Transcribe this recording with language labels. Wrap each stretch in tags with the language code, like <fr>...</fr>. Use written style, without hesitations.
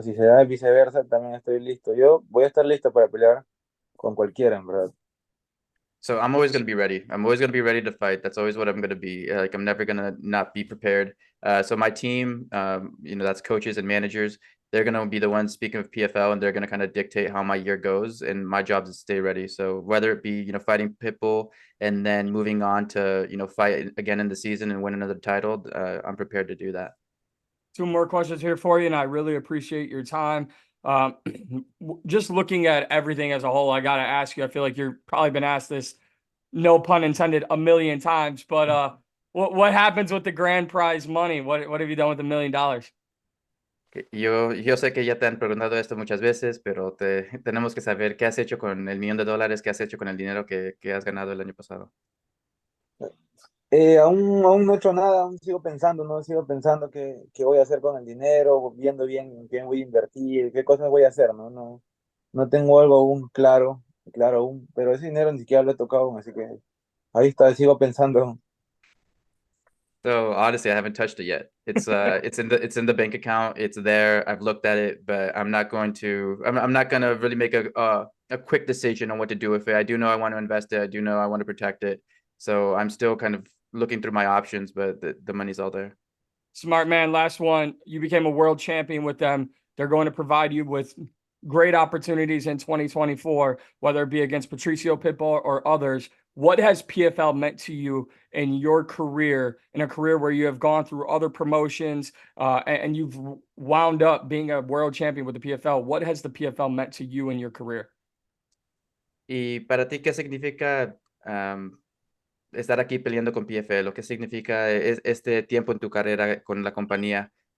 <es>Si se da viceversa, también estoy listo. Yo voy a estar listo para pelear con cualquiera, en verdad.</es> <en>So I'm always going to be ready. I'm always going to be ready to fight. That's always what I'm going to be. Like I'm never going to not be prepared. So my team, that's coaches and managers. They're going to be the ones speaking of PFL, and they're going to kind of dictate how my year goes. And my job is to stay ready. So whether it be fighting Pitbull and then moving on to fight again in the season and win another title, I'm prepared to do that. Two more questions here for you, and I really appreciate your time. Um, just looking at everything as a whole, I got to ask you, I feel like you've probably been asked this, no pun intended, a million times, but what happens with the grand prize money? What have you done with $1 million?</en> <es>Yo sé que ya te han preguntado esto muchas veces, pero tenemos que saber qué has hecho con el $1,000,000, qué has hecho con el dinero que has ganado el año pasado. Aún no he hecho nada, aún sigo pensando, ¿no? Sigo pensando qué voy a hacer con el dinero, viendo bien en qué voy a invertir, qué cosas voy a hacer, ¿no? No tengo algo aún claro aún, pero ese dinero ni siquiera lo he tocado aún, así que ahí está, sigo pensando.</es> <en>So honestly, I haven't touched it yet. It's it's in the bank account. It's there. I've looked at it, but I'm not going to really make a quick decision on what to do with it. I do know I want to invest it. I do know I want to protect it. So I'm still kind of looking through my options, but the money's all there. Smart man. Last one. You became a world champion with them. They're going to provide you with great opportunities in 2024, whether it be against Patricio Pitbull or others. What has PFL meant to you in your career, in a career where you have gone through other promotions and you've wound up being a world champion with the PFL? What has the PFL meant to you in your career?</en> <es>Y para ti, ¿qué significa estar aquí peleando con PFL? ¿Qué significa este tiempo en tu carrera con la compañía?</es>